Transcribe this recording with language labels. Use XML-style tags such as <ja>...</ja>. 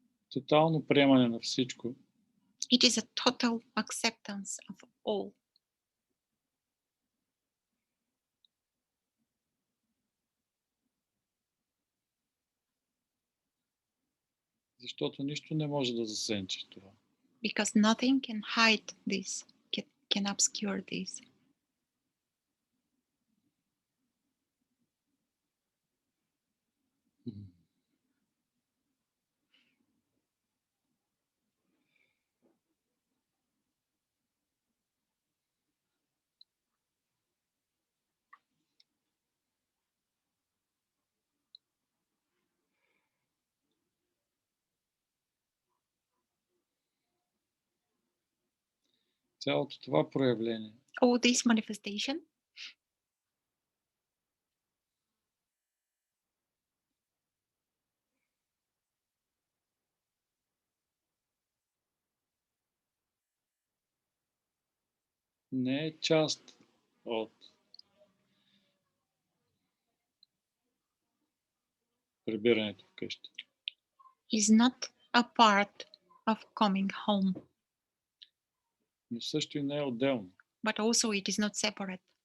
<bg>Тотално приемане на всичко</bg> <en>It is a total acceptance of all.</en> <bg>защото нищо не може да засенчи това.</bg> <en>Because nothing can hide this, can obscure this.</en> <bg>Цялото това проявление</bg> <en>All this manifestation</en> <bg>не е част от прибирането вкъщи.</bg> <en>is not a part of coming home,</en> <bg>Но също и не е отделно.</bg> <en>but also it is not separate.</en>